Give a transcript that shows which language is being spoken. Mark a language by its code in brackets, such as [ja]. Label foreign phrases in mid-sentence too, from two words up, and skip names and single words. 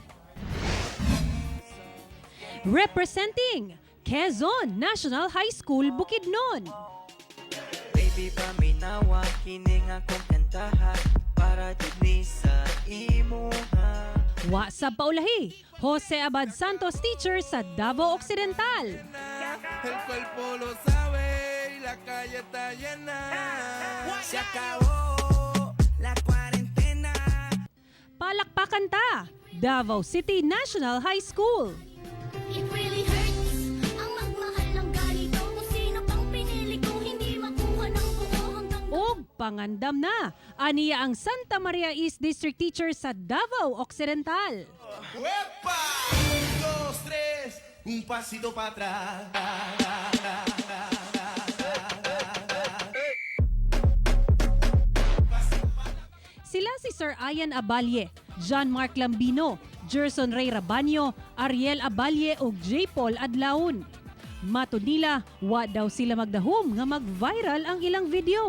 [en] Representing Quezon National High School, Bukidnon. [ceb] Baby, paminawa, kining akong kantahan para dili sa imuha. Wa sa paulahi, Jose Abad Santos teacher sa Davao Occidental. [es] El cuerpo lo sabe, la calle está llena. Se acabó la cuarentena. [ceb] Palakpakan ta! Davao City National High School. [en] It really hurts [tl] ang magmahal ng ganito. Kung sino pang pinili kung hindi makuha ng buo hanggang [ceb] Og pangandam na, aniya ang Santa Maria East District Teacher sa Davao Occidental. [es] ¡Uepa! 1, 2, 3, un pasito para atrás. [ceb] Sila si Sir Ian Abalye, John Mark Lambino, Gerson Ray Rabanyo, Ariel Abalye ug J. Paul Adlaon. Matud nila, wa daw sila magdahom nga mag-viral ang ilang video.